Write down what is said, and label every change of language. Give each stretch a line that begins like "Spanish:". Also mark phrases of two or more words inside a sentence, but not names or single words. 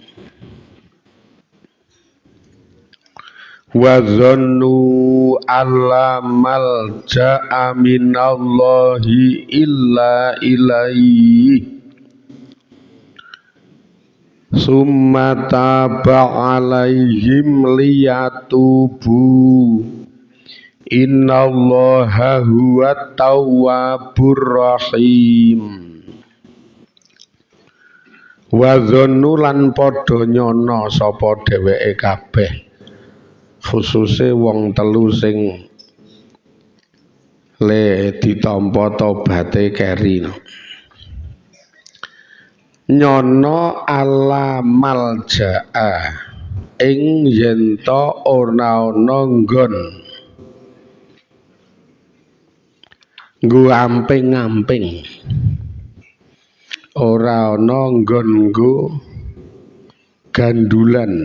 Arabic: وظنوا أن لا ملجأ من الله إلا إليه ثم تاب عليهم ليتوبوا إن الله هو التواب الرحيم. وظنوا
Javanese: lan padha nyono sapa dheweke kabeh, khususe wong telu sing le ditampa tobaté keri, nyono
Arabic: ألا ملجأ
Javanese: ing yen to ora ana nggon nggo amping-amping, ora ana nggon nggo gandulan.